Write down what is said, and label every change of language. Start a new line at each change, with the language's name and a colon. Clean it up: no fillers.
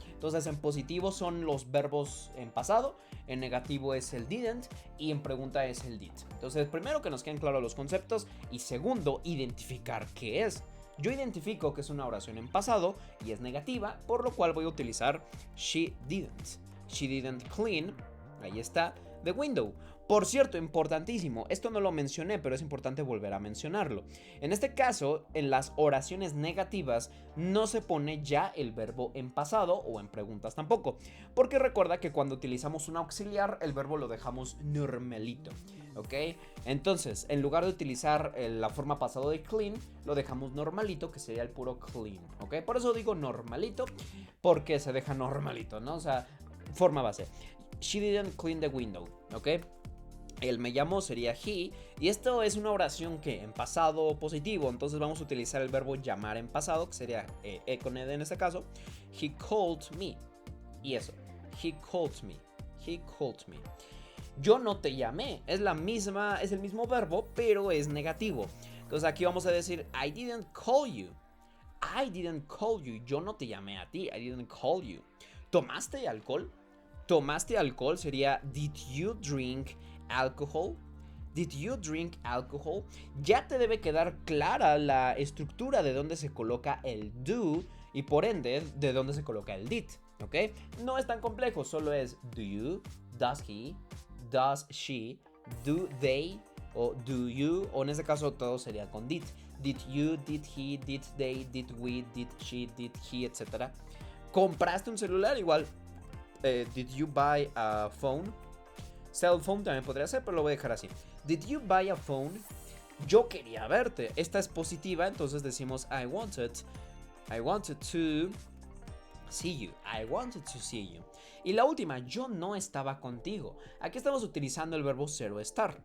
Spanish: Entonces, en positivo son los verbos en pasado, en negativo es el didn't y en pregunta es el did. Entonces, primero que nos queden claros los conceptos y segundo, identificar qué es. Yo identifico que es una oración en pasado y es negativa, por lo cual voy a utilizar she didn't.
English: She didn't clean, ahí está, the window.
Spanish: Por cierto, importantísimo, esto no lo mencioné, pero es importante volver a mencionarlo. En este caso, en las oraciones negativas no se pone ya el verbo en pasado o en preguntas tampoco, porque recuerda que cuando utilizamos un auxiliar, el verbo lo dejamos normalito, ¿ok? Entonces, en lugar de utilizar la forma pasado de clean, lo dejamos normalito, que sería el puro clean, ¿ok? Por eso digo normalito, porque se deja normalito, ¿no? O sea, forma base.
English: She didn't clean the window, ¿ok?
Spanish: El me llamó sería he, y esto es una oración que en pasado positivo, entonces vamos a utilizar el verbo llamar en pasado, que sería con ed en este caso.
English: He called me, y eso, he called me, he called me.
Spanish: Yo no te llamé, es el mismo verbo, pero es negativo.
English: Entonces aquí vamos a decir I didn't call you, I didn't call you, yo no te llamé a ti, I didn't call you.
Spanish: ¿Tomaste alcohol? ¿Tomaste alcohol? Sería did you drink alcohol?
English: Did you drink alcohol?
Spanish: Ya te debe quedar clara la estructura de dónde se coloca el do y por ende de dónde se coloca el did, ¿ok? No es tan complejo, solo es do you, does he, does she, do they o do you, o en este caso todo sería con did.
English: Did you, did he, did they, did we, did she, did he, etc. ¿Compraste un celular? Igual, did you buy a phone?
Spanish: Cell phone también podría ser, pero lo voy a dejar así. Did you buy a phone? Yo quería verte. Esta es positiva, entonces decimos I wanted to see you.
English: I wanted to see you.
Spanish: Y la última, yo no estaba contigo. Aquí estamos utilizando el verbo ser o estar.